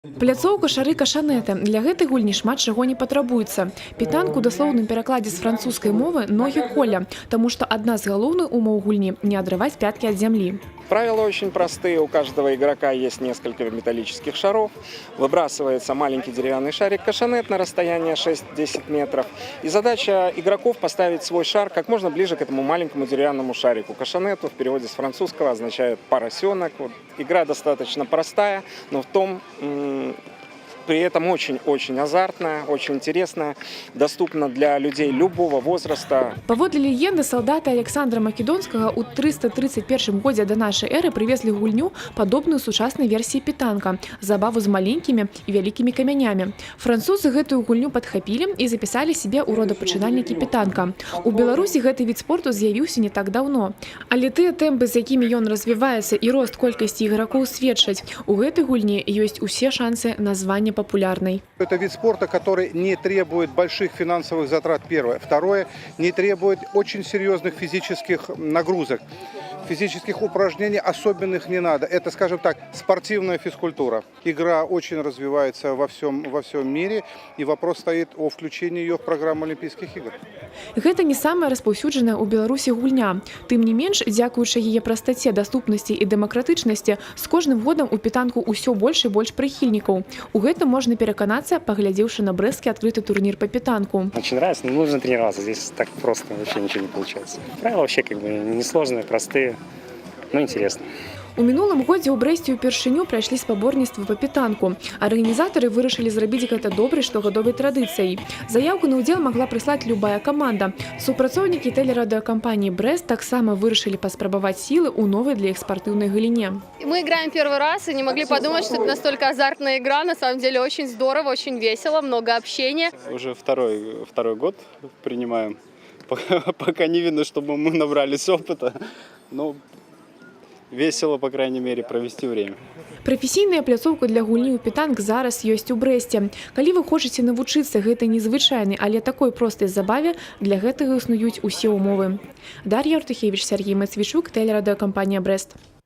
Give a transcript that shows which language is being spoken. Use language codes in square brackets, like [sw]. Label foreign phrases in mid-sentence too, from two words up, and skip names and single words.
[be] Пляцоўка шары кашанэты. Для гэтай гульні шмат чаго не патрабуецца. Пітанку ў даслоўным перакладзе з французскай мовы ногі коля, таму што адна з галоўных умоў гульні – не адрываць пяткі ад зямлі. [ru] Правила очень простые. У каждого игрока есть несколько металлических шаров. Выбрасывается маленький деревянный шарик кашанет на расстояние 6-10 метров. И задача игроков поставить свой шар как можно ближе к этому маленькому деревянному шарику. Кашанету в переводе с французского означает поросенок. Вот. Игра достаточно простая, но при этом очень азартная, очень интересная, доступна для людей любого возраста. [be] Паводле легенды, салдаты Александра Македонскага ў 331 годзе да нашай эры привезли гульню, падобную сучаснай версіі пітанка, забаву з маленькімі і вялікімі камянямі. Французы гэтую гульню падхапілі і запісалі себе ў родапачынальнікі пітанка. У Беларусі гэты від спорту з'явіўся не так даўно. Але тыя тэмпы, з якімі ён развіваецца і рост колькасці ігракоў сведчаць, у гэтай гульні ёсць усе шансы на званне популярной. [ru] Это вид спорта, который не требует больших финансовых затрат, первое. Второе, не требует очень серьезных физических нагрузок. Физических упражнений особенных не надо. Это, скажем так, спортивная физкультура. Игра очень развивается во всем мире, и вопрос стоит о включении ее в программу Олимпийских игр. [be] Гэта не самая распаўсюджаная ў Беларусі гульня. Тым не менш, дзякуючы яе прастаце, даступнасці і дэмакратычнасці, з кожным годам у пітанку ўсё больш і больш прыхільнікаў. У гэтым можна пераканацца, паглядзеўшы на брэсцкі [ru] открытый турнир по [be] пітанку. [ru] Очень нравится, но нужно тренироваться. Здесь так просто вообще ничего не получается. Правила вообще несложные, простые, но интересно. [be] У мінулым годзе ў Брэсце ўпершыню прайшлі спаборніцтвы па пітанку. Арганізатары вырашылі зрабіць гэта добрай штогадовай традыцыяй. Заяўку на ўдзел магла прыслаць любая каманда. Супрацоўнікі тэлерадыёкампаніі «Брэст» таксама вырашылі паспрабаваць сілы ў новай для іх спартыўнай галіне. [ru] Мы играем первый раз и не могли подумать, что это настолько азартная игра. На самом деле очень здорово, очень весело, много общения. Уже второй год принимаем. Пока не видно, чтобы мы набрались опыта. Но весело, по крайней мере, провести время. [be] Прафесійная пляцоўка для гульні ў пітанк зараз ёсць у Брэсце. Калі вы хочаце навучыцца гэтай незвычайнай, але такой простай забаве, для гэтага існуюць усе ўмовы. Дар'я Артухевіч, Сергей Мацвічук, тэлерадыёкампанія «Брэст».